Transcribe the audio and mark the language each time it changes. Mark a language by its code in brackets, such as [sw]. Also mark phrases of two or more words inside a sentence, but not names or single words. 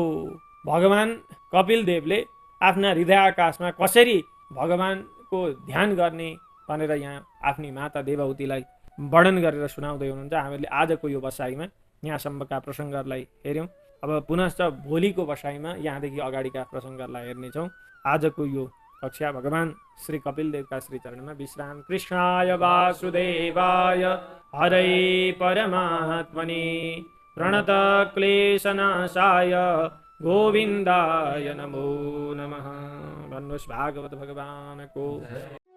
[ne] भगवान कपिल देवले आफ्ना हृदयाकाशमा कसरी भगवानको ध्यान गर्ने भनेर यहाँ आफ्नी माता देवहूतिलाई वर्णन गरेर सुनाउँदै हुनुहुन्छ। हामीले आजको यो बसाइमा यहाँसम्मका प्रसङ्गहरूलाई हेऱ्यौँ। अब पुनश्च भोलिको बसाइमा यहाँदेखि अगाडिका प्रसङ्गहरूलाई हेर्नेछौँ। आजको यो कक्षा भगवान श्री कपिल देवका श्री चरणमा विश्राम। [sa] कृष्णाय वासुदेवाय हरै परमात्मने प्रणत क्लेशनाशाय गोविन्दाय नमो नमः। [ne] भन्नुहोस् भागवत भगवानको